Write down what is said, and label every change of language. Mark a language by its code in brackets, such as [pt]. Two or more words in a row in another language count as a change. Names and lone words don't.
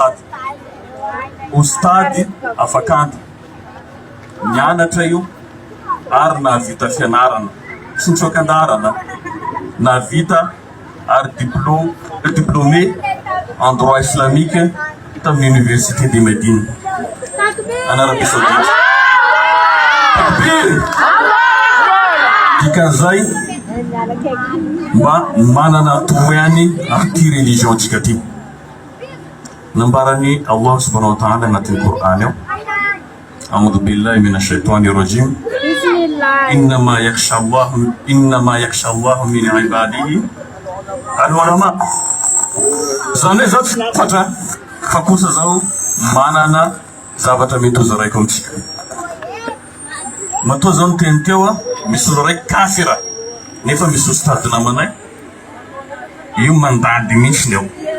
[mg] ostady afakandro mianatra io ary nahavita fianarana tsy nitsoakan-darana nahavita ary [fr] diplômé en droit islamique [mg] tamin'ny [fr] université de Médine en Arabie Saoudite. [mg] Takbir! Dikan'izay mba manana tomoyany amin'ity religion tsika ty. Nambarany [ar] الله سبحانه وتعالى [mg] anatin'ny Qur'an ao. [ar] أعوذ بالله من الشيطان الرجيم. إنما يخشى الله من عباده العلماء. [mg] Zany zao tsy fatra fa kosa zao manana zavatra metoza raiky amitsika. Matoa zao niteny teo misy olo raiky kafira nefa misy ostady namanay io mandady mihitsy eo.